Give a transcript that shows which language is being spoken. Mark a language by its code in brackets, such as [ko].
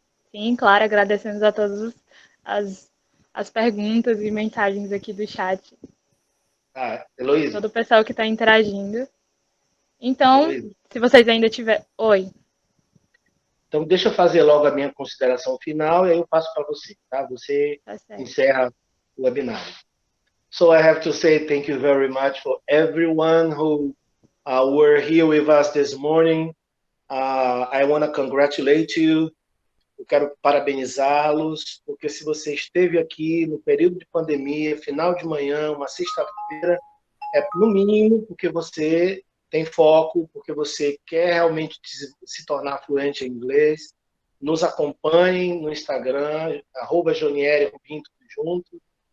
[pt] Sim, claro, agradecemos a todas as perguntas e mensagens aqui do chat. Heloísa. Todo o pessoal que está interagindo. Então, Heloísa. se vocês ainda tiverem... Oi. Então, deixa eu fazer logo a minha consideração final e aí eu passo para você, tá? Você encerra o webinar. [en] So I have to say thank you very much for everyone who were here with us this morning. I want to congratulate you. [pt] Eu quero parabenizá-los, porque se você esteve aqui no período de pandemia, final de manhã, uma sexta-feira, é no mínimo porque você tem foco, porque você quer realmente se tornar fluente em inglês. Nos acompanhem no Instagram, @JonieriRubim, tudo junto.